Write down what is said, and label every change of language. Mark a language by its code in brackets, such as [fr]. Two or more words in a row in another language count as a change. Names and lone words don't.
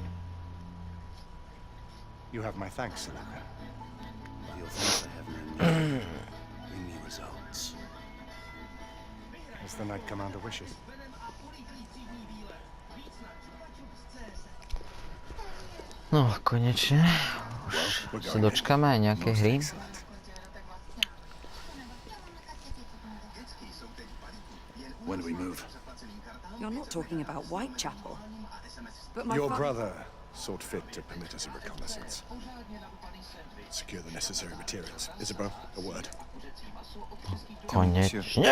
[en] You have my thanks, Sir Lucan. Your thanks I have no need. Bring me results. As the Knight Commander wishes. No, [sk] konečne. Už sa dočkáme aj nejaké hry. [en] When do we move? You're not talking about Whitechapel. But my Your fa- brother sought fit to permit us a reconnaissance. Secure the necessary materials. Isabeau, a word. [sk] Koniecznie.